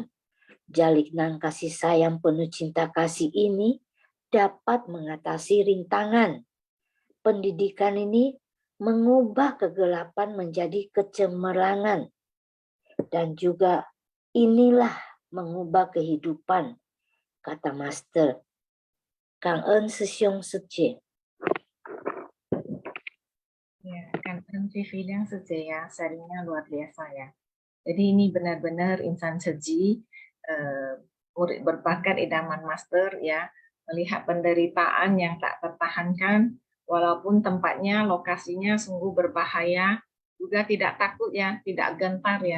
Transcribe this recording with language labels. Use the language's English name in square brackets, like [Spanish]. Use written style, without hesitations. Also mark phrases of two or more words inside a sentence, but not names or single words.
[Indonesian] Jalinan kasih sayang penuh cinta kasih ini dapat mengatasi rintangan. Pendidikan ini mengubah kegelapan menjadi kecemerlangan. Dan juga inilah mengubah kehidupan, kata Master. Cảm ơn sư兄sư 姐. Ya, kan Vivi yang ya, sharingnya luar biasa ya. Jadi ini benar-benar insan seji, murid berbakat idaman Master ya, melihat penderitaan yang tak tertahankan, walaupun tempatnya, lokasinya sungguh berbahaya, juga tidak takut ya, tidak gentar ya.